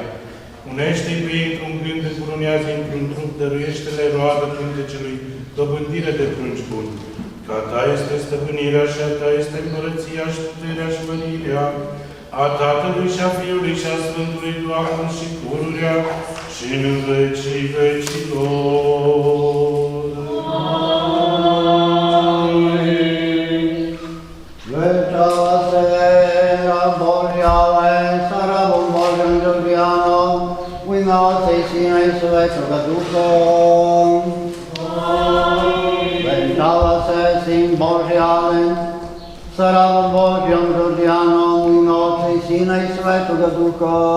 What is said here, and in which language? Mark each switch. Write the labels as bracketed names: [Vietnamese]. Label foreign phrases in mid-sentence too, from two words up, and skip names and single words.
[Romanian] Unește-i pe ei într-un gând, încurunează într-un trup, dăruiește-le roadă pântecelui, dobândire de prunci buni. Că a ta este stăpânirea și a ta este împărăția și puterea și mărirea, a Tatălui și a Fiului și a Sfântului Duh, acum și pururea și în vecii vecilor. [Serbian] Svetoga Duha. Ventava se Sin Božji Alen, sa rabom Božjom Đorđijanom, u ime Otca i Sina i Svetoga Duha.